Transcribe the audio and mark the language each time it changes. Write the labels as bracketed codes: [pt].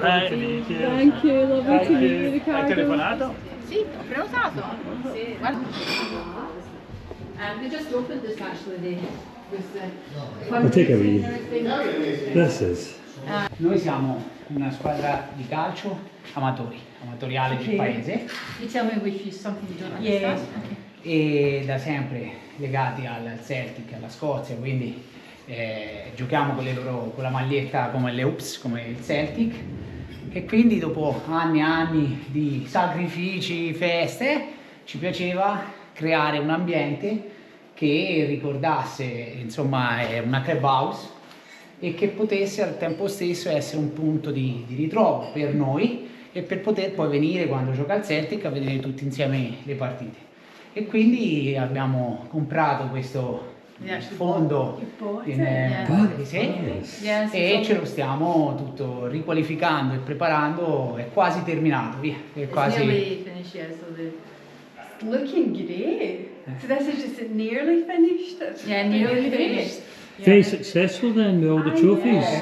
[en] Thank you, lovely to meet you, [it] Hai [en] Riccardo. [it] telefonato? Sì, ho prenotato. Sì, guarda. [en] They just opened this actually. We'll take a read. This is. [it] Noi siamo una squadra di calcio amatoriale del paese [en] You tell me if it's something you don't Yeah. understand. [it] e da sempre legati al Celtic, alla Scozia, quindi giochiamo con la maglietta come le Ups, come il Celtic, e quindi dopo anni e anni di sacrifici, feste, ci piaceva creare un ambiente che ricordasse, insomma, una club house e che potesse al tempo stesso essere un punto di ritrovo per noi e per poter poi venire quando gioca il Celtic a vedere tutti insieme le partite. E quindi abbiamo comprato questo fondo di sé e ce lo stiamo tutto riqualificando e preparando, è quasi terminato, via. È quasi... [en] Nearly finished, yeah, so the... Looking great. So this is just nearly finished? Yeah, nearly finished. Very successful then with all the trophies.